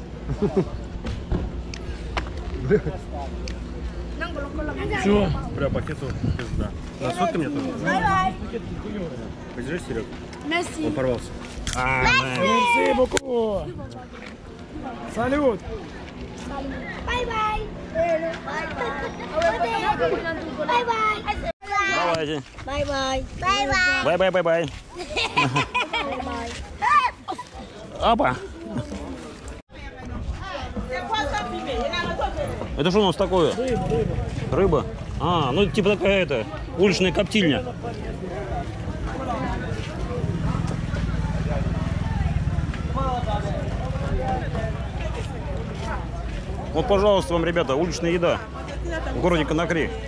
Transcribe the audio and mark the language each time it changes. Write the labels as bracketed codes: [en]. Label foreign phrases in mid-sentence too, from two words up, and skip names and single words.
[ru] Все. Бля, пакету пизда. Насотка мне тоже? Подержи, Серег. Он порвался. [fr] Merci, beaucoup. [ru] Салют. [en] Bye bye. Bye bye. [ru] Давайте. [en] Bye bye. Bye bye. Bye-bye-bye-bye. [ru] Опа. Это что у нас такое? Рыба. А, ну типа такая это, уличная коптильня. Вот, пожалуйста, вам, ребята, уличная еда в городе Конакри.